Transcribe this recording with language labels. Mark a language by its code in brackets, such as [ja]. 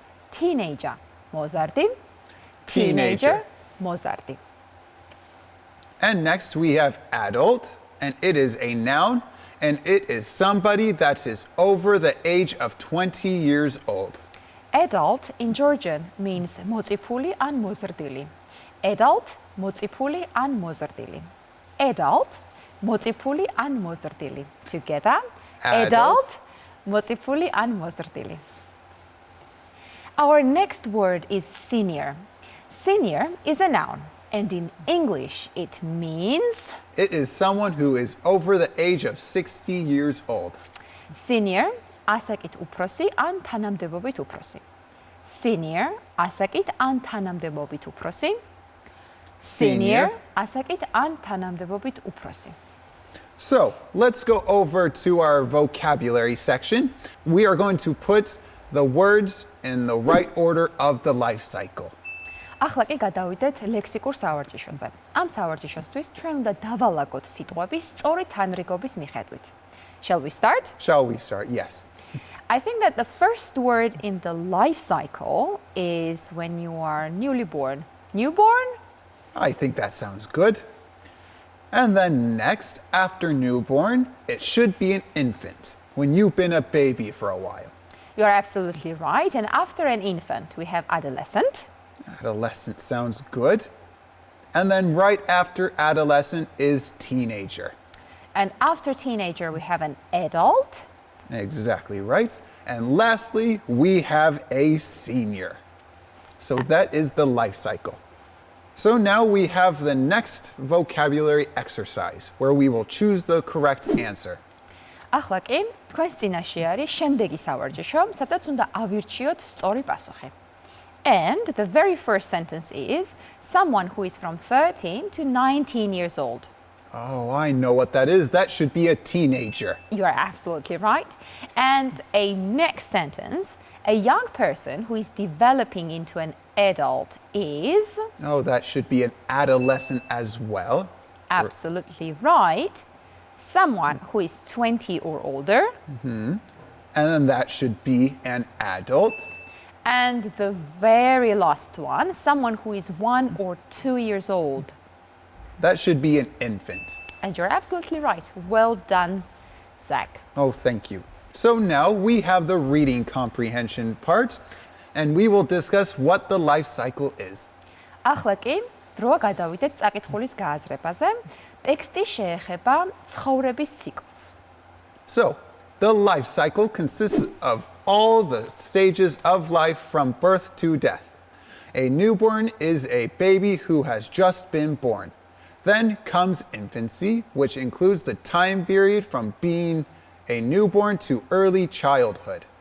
[ka] Teenager, მოზარდი. Teenager, მოზარდი. [en] And next we have adult, and it is a noun, and it is somebody that is over the age of 20 years old. Adult in Georgian means [ka] მოწიფული ან მოზრდილი. Adult, მოწიფული ან მოზრდილი. Adult, მოწიფული ან მოზრდილი. Together, adult, მოწიფული ან მოზრდილი. [en] Our next word is senior. Senior is a noun, and in English it means it is someone who is over the age of 60 years old. [ka] Senior, ასაკით უფროსი ან თანამდებობით უფროსი. Senior, ასაკით ან თანამდებობით უფროსი. Senior, ასაკით ან თანამდებობით უფროსი. [en] So, let's go over to our vocabulary section. We are going to put the words in the right order of the life cycle. [ka] ახლა კი გადავიდეთ ლექსიკურ სავარჯიშოზე. ამ სავარჯიშოსთვის ჩვენ უნდა დავალაგოთ სიტყვები სწორი თანრიგობის მიხედვით. [en] Shall we start? Shall we start? Yes. I think that the first word in the life cycle is when you are newly born. Newborn? I think that sounds good. And then next, after newborn, it should be an infant. when you've been a baby for a while. You are absolutely right. And after an infant, we have adolescent. Adolescent sounds good. And then right after adolescent is teenager. And after teenager, we have an adult. Exactly right. And lastly, we have a senior. So that is the life cycle. So now we have the next vocabulary exercise where we will choose the correct answer. [ka] ახლა კი თქვენს წინაშე არის შემდეგი სავარჯიშო, სადაც უნდა ავირჩიოთ სწორი პასუხი. [en] And the very first sentence is someone who is from 13 to 19 years old. Oh, I know what that is. That should be a teenager. You are absolutely right. And a next sentence, a young person who is developing into an adult is... Oh, that should be an adolescent as well. Absolutely right. Someone who is 20 or older. And then that should be an adult. And the very last one, someone who is 1 or 2 years old. That should be an infant. And you're absolutely right. Well done, Zach. Oh, thank you. So now we have the reading comprehension part, and we will discuss what the life cycle is. [ka] ახლა კი დროა გადავიდეთ წაკითხulis გააზრებაზე. ტექსტი შეეხება ცხოვრების ციკლს. [en] So, the life cycle consists of all the stages of life from birth to death. A newborn is a baby who has just been born. Then comes infancy, which includes the time period from being a newborn to early childhood.